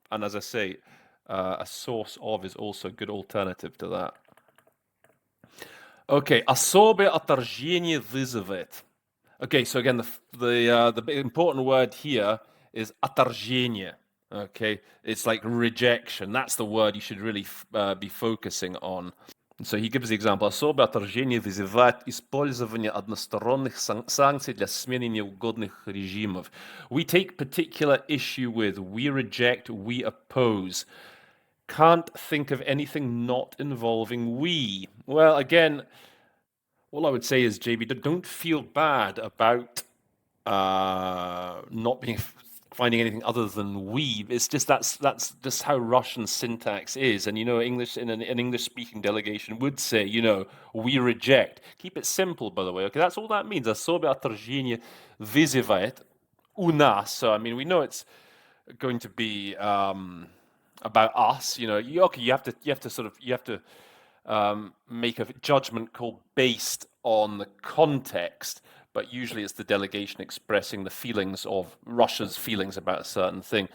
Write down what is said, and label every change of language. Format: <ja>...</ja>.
<en>And as I say, a source of is also a good alternative to that.</en> <ru>Okay, особое отторжение вызывает.</ru> <en>Okay, so again, the important word here is отторжение. Okay, it's like rejection. That's the word you should really be focusing on. So he gives the example.</en> <ru>Особое отторжение вызывает использование односторонних санкций для смены неугодных режимов.</ru> <en>We take particular issue with, we reject, we oppose. Can't think of anything not involving we. Well, again, all I would say is, JB, don't feel bad about not being finding anything other than we. It's just that's just how Russian syntax is. And English in an English-speaking delegation would say, we reject. Keep it simple, by the way. Okay, that's all that means.</en> <ru>Особое отторжение вызывает у нас.</ru> <en>So I mean, we know it's going to be about us. Okay, you have to make a judgment call based on the context, but usually it's the delegation expressing the feelings of Russia's feelings about a certain thing.</en>